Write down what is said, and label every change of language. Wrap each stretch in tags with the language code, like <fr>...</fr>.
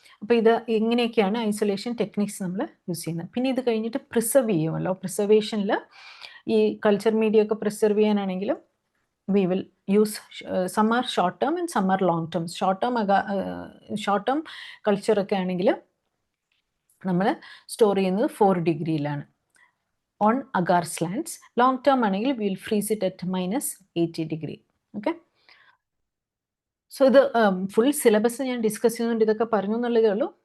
<ml>അപ്പോൾ ഇത് ഇങ്ങനെയൊക്കെയാണ് ഐസൊലേഷൻ ടെക്നിക്സ് നമ്മൾ യൂസ് ചെയ്യുന്നത്. പിന്നെ ഇത് കഴിഞ്ഞിട്ട് പ്രിസർവ് ചെയ്യുമല്ലോ. പ്രിസർവേഷനിൽ ഈ കൾച്ചർ മീഡിയ ഒക്കെ പ്രിസർവ് ചെയ്യാനാണെങ്കിലും</ml> <en>we will use some are short term and some are long term.</en> <ml>Short term culture ഒക്കെ ആണെങ്കിൽ നമ്മൾ സ്റ്റോർ ചെയ്യുന്നത് 4 ഡിഗ്രിയിലാണ് ഓൺ അഗാർ സ്ലാൻഡ്സ്. ലോങ് ടേം ആണെങ്കിൽ</ml> <en>Will freeze it at -80 degree.</en> <ml>Okay, so ഇത് ഫുൾ സിലബസ് ഞാൻ discuss ചെയ്യുന്നുണ്ട്, ഇതൊക്കെ പറഞ്ഞു എന്നുള്ളതേ ഉള്ളൂ.</ml>